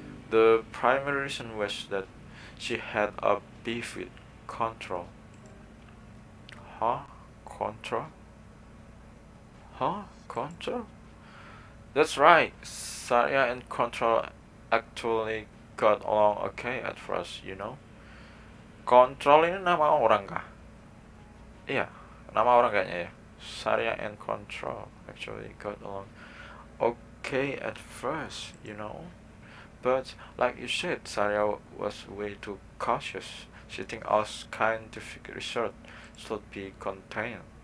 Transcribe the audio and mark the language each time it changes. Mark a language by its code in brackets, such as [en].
[en] The primary reason was that she had a beef with Control. Huh? Control? Huh? Control? That's right. Saya and Control actually got along okay at first. [id] Control ini nama orang kah? Iya, nama orang kayaknya ya. [en] Saria and Control actually got along okay at first, you know. But like you said, Saria was way too cautious. She think our scientific research should be contained.